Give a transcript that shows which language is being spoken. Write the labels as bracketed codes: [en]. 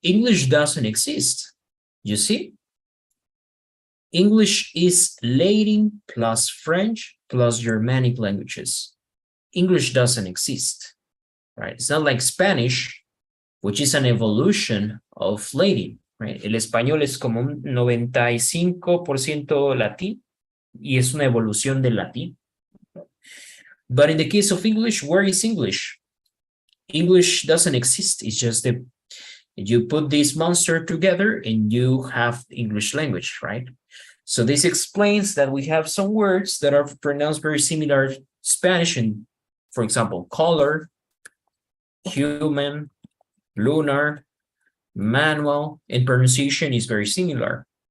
[en] English doesn't exist. You see? English is Latin plus French plus Germanic languages. English doesn't exist, right? It's not like Spanish, which is an evolution of Latin, right? [es] El español es como un 95% latín y es una evolución del latín. [en] But in the case of English, where is English? English doesn't exist. It's just that you put this monster together and you have English language, right? So this explains that we have some words that are pronounced very similar to Spanish, and for example, color, human, lunar, manual, and pronunciation is very similar.